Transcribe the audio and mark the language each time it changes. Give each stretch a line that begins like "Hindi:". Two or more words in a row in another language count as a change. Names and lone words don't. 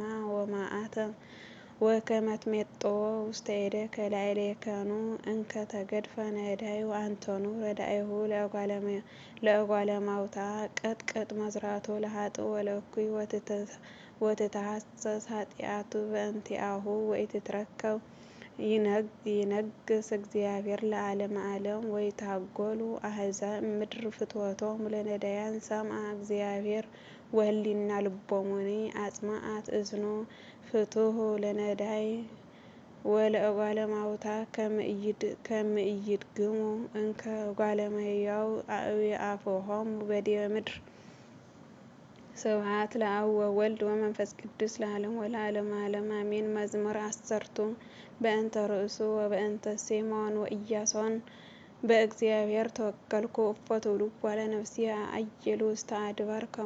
Geez: ወመዓተ ወከመ ትሜጥዎ ውስተ እዴከ ላዕሌከኑ እንከ ተገድፈ ነዳዩ አንተኑ ረዳኢሁ ለእጓለ እማውታ ቀጥቅጥ መዝራቶ ለኃጥእ ወለእኩይ ወትትሐሰስ ኃጢአቱ በእንቲአሁ ወኢትትረከብ ይነግስ እግዚአብሔር ለዓለመ ዓለም ወይትሃጐሉ አሕዛብ እምድር ፍትወቶሙ ለነዳያን ሰምዐ እግዚአብሔር ወህሊና ልቦሙኒ አጽምዐት እዝኑ ፍትሑ ለነዳይ ወለእጓለ እማውታ ከመ ኢይድግሙ እንከ እጓለ እመሕያው አዕዋፈሆሙ በዲበ ምድር። ስብሐት ለአብ ወወልድ ወመንፈስ ቅዱስ ለዓለሙ ወለዓለመ ዓለም አሜን። መዝሙር 10 በእንተ ርእሱ ወበእንተ ስምዖን ወኢያሶን በእግዚአብሔር ተወከልኩ እፎ ትብልዎ ለነፍስየ አዕይሉ ውስተ አድባር ከመ